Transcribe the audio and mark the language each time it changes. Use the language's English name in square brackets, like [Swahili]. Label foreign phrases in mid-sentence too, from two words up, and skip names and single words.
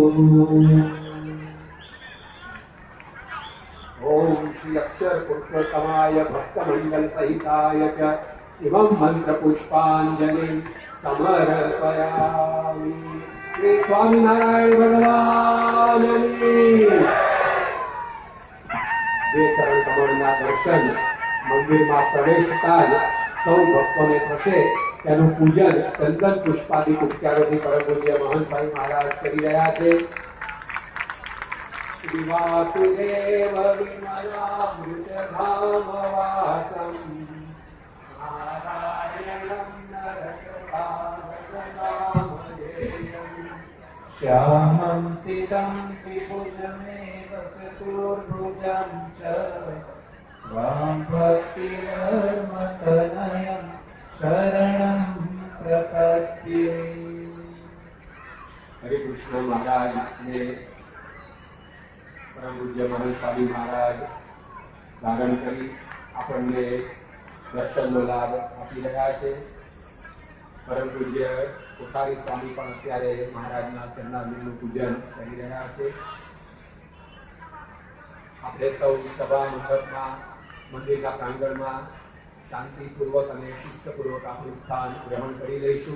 [Sanskrit] ओम श्री अक्षर पुरुषोत्तमाय भक्तमंडल सहिताय च इमं मंत्र पुष्पांजलि समर्पयामि। [Gujarati] श्री स्वामीनारायण भगवान જે ચરણ કમળના દર્શન મંદિરમાં પ્રવેશતા જ સૌ ભક્તોને થશે તેનું પૂજન ચંદન પુષ્પાદિક ઉપચારોથી પરમ પૂજ્ય મહંત સ્વામી મહારાજ કરી રહ્યા છે. [Sanskrit] वासुदेव विमलामृतधामवासम नारायणं नरकृपावतेयं श्यामं सितं त्रिभुजमेव चतुर्भुजं च वां भक्तिधर्मतनयं शरणं प्रपद्ये। [Gujarati] હરે કૃષ્ણ મહારાજ ને પરમ પૂજ્ય મહંત સ્વામી મહારાજ ધારણ કરી આપણને દર્શનનો લાભ આપી રહ્યા છે. પરમ પૂજ્ય કોઠારી સ્વામી પણ અત્યારે મહારાજના ચરણારવિંદનું પૂજન કરી રહ્યા છે. આપણે સૌ સભા મંડપમાં મંદિરના પ્રાંગણમાં શાંતિપૂર્વક અને શિસ્તપૂર્વક આપણું સ્થાન ગ્રહણ કરી લઈશું.